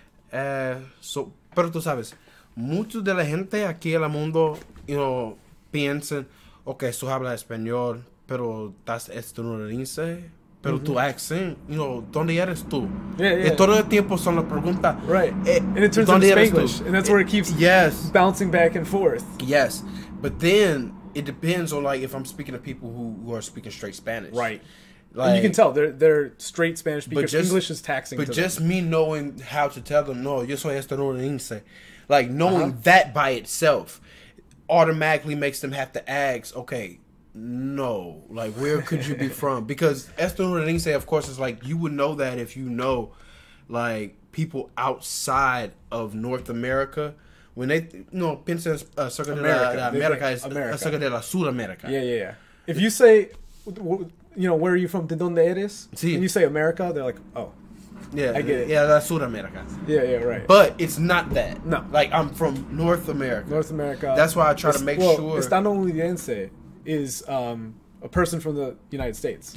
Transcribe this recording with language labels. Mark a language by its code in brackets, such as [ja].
[es] Pero tú sabes, mucho de la gente aquí en el mundo, piensan, ok, tú hablas español, pero estás estadounidense, pero tu accent, ¿dónde eres tú? [en] Yeah. [es] Todo el tiempo son las preguntas. [en] Right. And it turns into Spanglish, and that's where it keeps bouncing back and forth. Yes. But then it depends on, like, if I'm speaking to people who are speaking straight Spanish. Right. Like, and you can tell they're straight Spanish speakers. English is taxing. But just me knowing how to tell them, [es] no, yo soy estadounidense, [en] like knowing that by itself automatically makes them have to ask, okay, no, like where could you be from? Because estadounidense, of course, is like you would know that if you know, like people outside of North America. When they, [es] piensan acerca de la América, es acerca de la Sudamérica. [en] Yeah. If you say, where are you from? [es] ¿De dónde eres? Sí. [en] And you say America, they're like, oh. Yeah, I get it. [es] Yeah, la Sudamérica. [en] Yeah, right. But it's not that. No. Like, I'm from North America. North America. That's why I try to make sure. Estadounidense is a person from the United States.